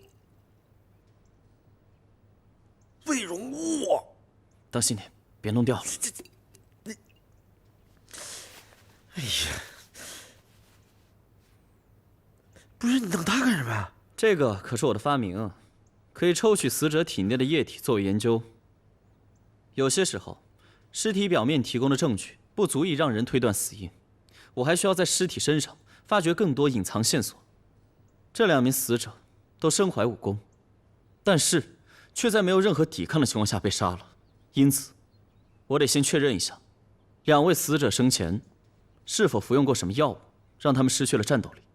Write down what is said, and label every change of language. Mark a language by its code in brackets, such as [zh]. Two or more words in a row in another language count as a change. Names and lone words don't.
[zh] 胃容物，當心點，別弄掉了。哎呀，不是你弄它幹什麼呀？這個可是我的發明，可以抽取死者體內的液體作為研究。有些時候，屍體表面提供的證據不足以讓人推斷死因，我還需要在屍體身上發掘更多隱藏線索。這2名死者都身懷武功，但是卻在沒有任何抵抗的情況下被殺了，因此，我得先確認一下，2位死者生前是否服用過什麼藥物，讓他們失去了戰鬥力。